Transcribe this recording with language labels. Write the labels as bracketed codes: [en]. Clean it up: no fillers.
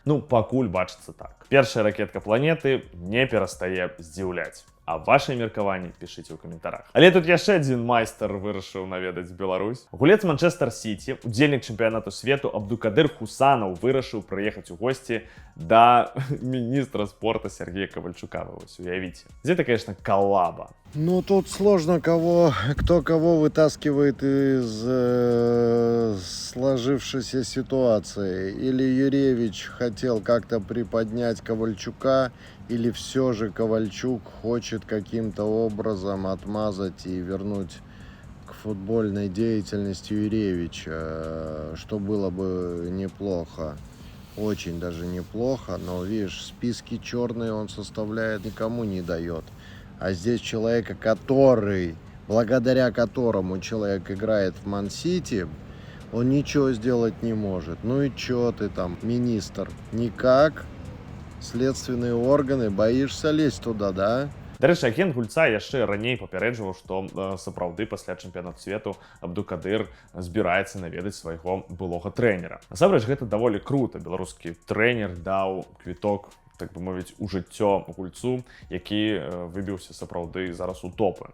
[be] Ну, пакуль бачыцца так. Першая ракетка планеты не перастае здзіўляць. А ваши меркаванні пішыце ў каментарах. Але тут яшчэ адзін майстар вырашыў наведаць Беларусь. Гулец Манчестер Сіті, удзельнік чэмпіянату свету Абдукадыр Хусанаў вырашыў прыехаць у госці да міністра спорта Сергея Ковальчука. Вось, уявіце. Гэта, конечно, коллаба. [ru] Ну, тут сложно кто кого вытаскивает из сложившейся ситуации. Или Юревич хотел как-то приподнять Ковальчука, или все же Ковальчук хочет каким-то образом отмазать и вернуть к футбольной деятельности Юревича, что было бы неплохо. Очень даже неплохо, но, видишь, списки черные он составляет, никому не дает. А здесь человека, благодаря которому человек играет в Ман-Сити, он ничего сделать не может. Ну и чё ты там, министр? Никак. следственные органы. Боишься лезть туда, да? [be] Дарэчы, агент гульца яшчэ раней папярэджваў, што сапраўды пасля чэмпіянату свету Абдукадыр збіраецца наведаць свайго былога трэнера. Насамрэч, гэта даволі крута. Беларускі трэнер даў квіток, так бы мовіць, у жыццё гульцу, які выбіўся сапраўды зараз у топы.